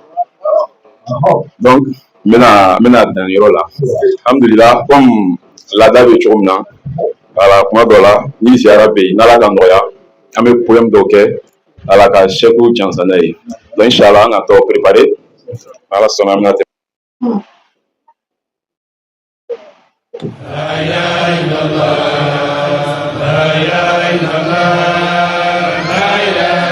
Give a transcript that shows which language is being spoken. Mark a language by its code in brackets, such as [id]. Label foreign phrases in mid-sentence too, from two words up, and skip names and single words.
[bm] donc n bɛna dan yɔrɔ la alhamdulillah comme laada bɛ cogo min na ala kuma dɔ la ni ziyara bɛ yen n'ala ka nɔgɔya an bɛ poème dɔw kɛ ala ka Cheikhu jansa n'a ye donc inchallah an ka tɔ préparer ala sɔnna an bɛna tɛmɛ. [ar] لا إله إلا الله لا إله إلا الله لا إله